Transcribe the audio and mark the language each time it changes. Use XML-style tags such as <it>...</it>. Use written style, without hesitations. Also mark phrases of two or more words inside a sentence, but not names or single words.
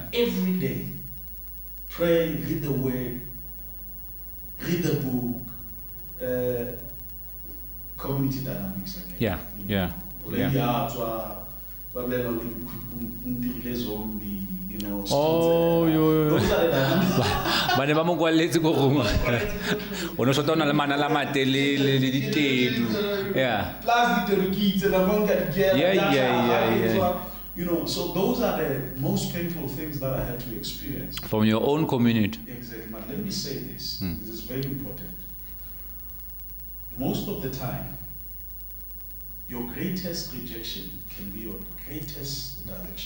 <en>every day, pray, read the word, read the book, community dynamics again. Yeah. Yeah. You know, Oh, those are the dynamics.</en> <tn>Bane ba mo kwalletse go gongwe. O no shota ona le mana la matelele le ditedu.</tn> <en>Yeah. Plus the kids and among the Yeah. You know, so those are the most painful things that I had to experience. From your own community. Exactly. But let me say this. Mm. This is very important. Most of the time, your greatest rejection can be your greatest direction.</en>